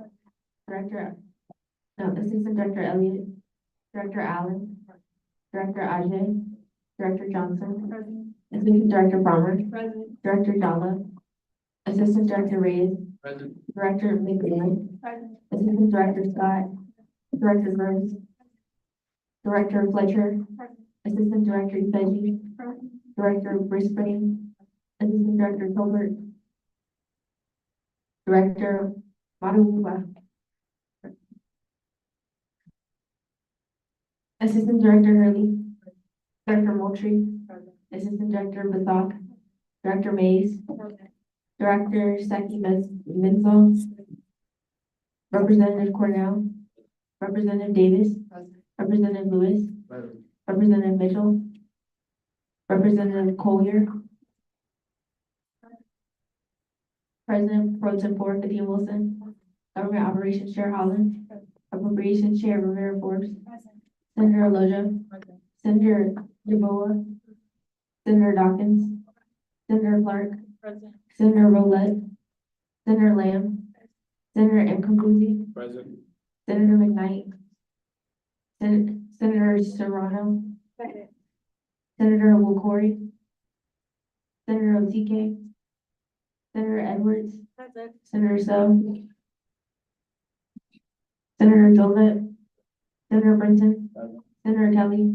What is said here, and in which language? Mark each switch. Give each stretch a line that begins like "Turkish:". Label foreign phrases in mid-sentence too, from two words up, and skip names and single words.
English: Assistant Director Elliott, Director Allen, Director Ajay, Director Johnson, Assistant Director Palmer, Director Dalla, Assistant Director Reyes, Director McLean, Assistant Director Scott, Director Burns, Director Fletcher, Assistant Director Fedgy, Director Brisbane, Assistant Director Colbert, Director Matahuba, Assistant Director Hurley, Director Moultrie, Assistant Director Basak, Director Mays, Director Saki Menzel, Representative Cornell, Representative Davis, Representative Lewis, Representative Mitchell, Representative Collier, President Pro Tempore Kadeem Wilson, Government Operations Chair Holland, Appropriations Chair Rivera Forbes, Senator Aloja, Senator Yaboa, Senator Dawkins, Senator Clark, Senator Rowlett, Senator Lamb, Senator Mcombuzi, Present. Senator McKnight, Senator Serrano, Senator Wokori, Senator Otike, Senator Edwards, Senator So, Senator Dolet, Senator Brinton, Senator Kelly,